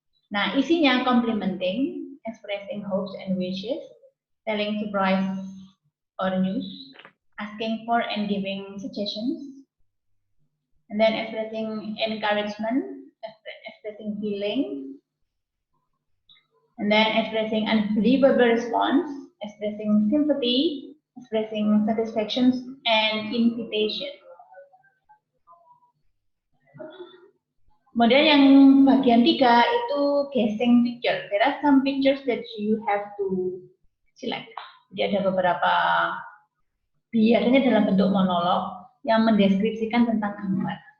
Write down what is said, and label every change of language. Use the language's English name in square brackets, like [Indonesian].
[English] Nah, isinya complimenting, expressing hopes and wishes, telling surprise or news, asking for and giving suggestions, and then expressing encouragement, expressing feeling, and then expressing unbelievable response, expressing sympathy, expressing satisfaction, and invitation. [Indonesian] Kemudian yang bagian 3 itu guessing picture. [English] There are some pictures that you have to select. [Indonesian] Jadi ada beberapa, biasanya dalam bentuk monolog yang mendeskripsikan tentang gambar.